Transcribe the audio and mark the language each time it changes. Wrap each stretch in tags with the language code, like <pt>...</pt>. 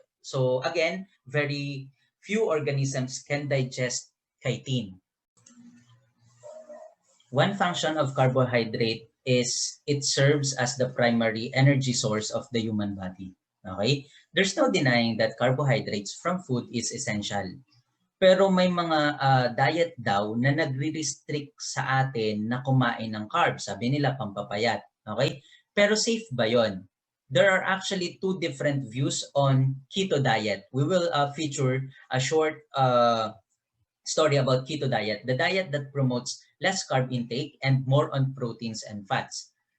<en>So again, very few organisms can digest chitin. One function of carbohydrate is it serves as the primary energy source of the human body. Okay? There's no denying that carbohydrates from food is essential.</en> <tl>Pero may mga diet daw na nagre-restrict sa atin na kumain ng carbs. Sabi nila pampapayat. Okay? Pero safe ba yon?</tl> <en>There are actually two different views on keto diet. We will feature a short story about keto diet, the diet that promotes less carb intake and more on proteins and fats.</en>